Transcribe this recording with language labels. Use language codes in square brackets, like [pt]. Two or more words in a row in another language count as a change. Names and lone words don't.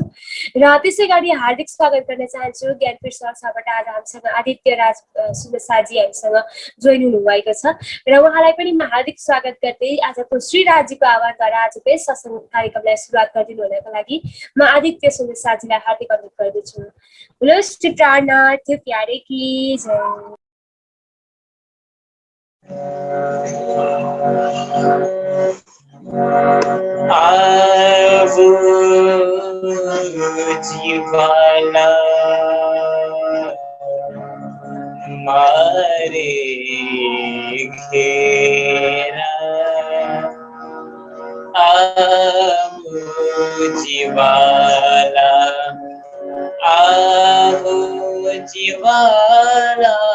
[ne] र त्यसै गरी हार्दिक स्वागत गर्न चाहन्छु ज्ञानपीठ सरबाट आज हामीसँग आदित्य राज सुन्देसाजी हामीसँग जोइन हुनुभएको छ र उहाँलाई पनि म हार्दिक स्वागत गर्दै आजको श्रीराजीको आह्वानद्वारा आजको यस सत्सङ्ग कार्यक्रमलाई सुरुवात गरिदिनु हुनको लागि म आदित्य सुन्देसाजीलाई हार्दिक अनुरोध गर्दछु। [hi] बोलो श्री प्राणनाथ प्यारे की जय। [gu] આવો જીવાલા મારે ઘેરા, આવો જીવાલા, આવો જીવાલા